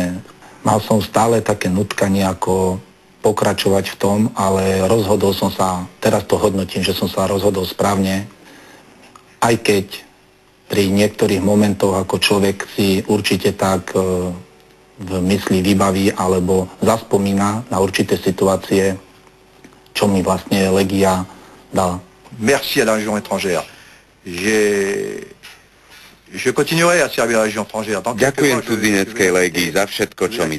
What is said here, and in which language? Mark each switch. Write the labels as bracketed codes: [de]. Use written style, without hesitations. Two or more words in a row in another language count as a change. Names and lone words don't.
[sk] Mal som stále také nutkanie, ako pokračovať v tom, ale rozhodol som sa, teraz to hodnotím, že som sa rozhodol správne, aj keď pri niektorých momentoch ako človek si určite tak v mysli vybaví alebo zaspomína na určité situácie, čo mi vlastne Legia dala. [fr] Merci à la Légion étrangère. Je continuerai à servir la Légion étrangère. [sk] Ďakujem cudzineckej légii za všetko, čo mi dá.